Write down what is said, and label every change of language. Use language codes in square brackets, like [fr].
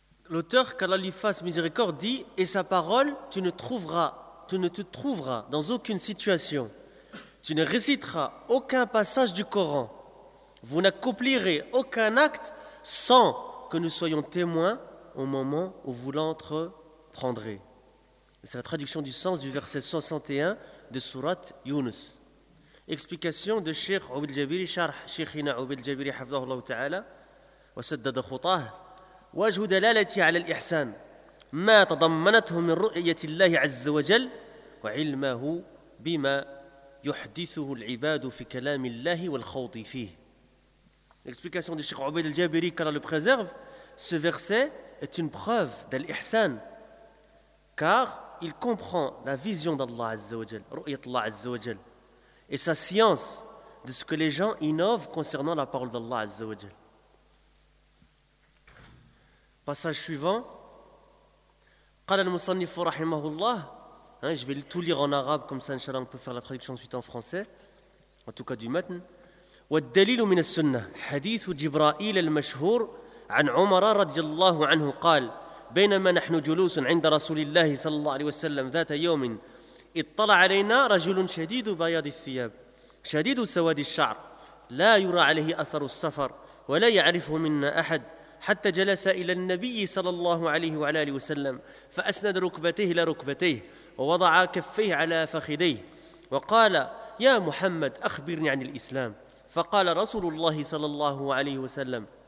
[fr] L'auteur, qu'Allah lui fasse miséricorde, dit: et sa parole tu ne trouveras, tu ne te trouveras dans aucune situation, tu ne réciteras aucun passage du Coran, Vous n'accomplirez aucun acte sans que nous soyons témoins au moment où vous l'entreprendrez. C'est la traduction du sens du verset 61 de Sourate Younus. Explication de Cheikh Oubil Jabiri, [ar] Sharh Cheikhina Oubil Jabiri, Hafdahullah Ta'ala, wa saddada khutah, وجه دلالتي على الإحسان ما تضمنته من رؤية الله عز وجل وعلمه بما يحدثه العباد في كلام الله والخوض فيه. [fr] L'explication de Cheikh Obed al-Jabiri, qu'Allah le préserve, ce verset est une preuve d'al-Ihsan, car il comprend la vision d'Allah azza wa jal, ru'yat Allah azza wa jal, et sa science de ce que les gens innovent concernant la parole d'Allah azza wa jal. Passage suivant. [ar] قال المصنف رحمه الله, [fr] je vais tout lire en arabe, comme ça inchallah on peut faire la traduction ensuite en français, en tout cas du matn. [ar] والدليل من السنة حديث جبرائيل المشهور عن عمر رضي الله عنه قال بينما نحن جلوس عند رسول الله صلى الله عليه وسلم ذات يوم اطلع علينا رجل شديد بياض الثياب شديد سواد الشعر لا يرى عليه أثر السفر ولا يعرفه منا أحد حتى جلس إلى النبي صلى الله عليه وعلى آله وسلم فأسند ركبتيه إلى ركبتيه ووضع كفيه على فخذيه وقال يا محمد أخبرني عن الإسلام فقال رسول الله صلى الله عليه وسلم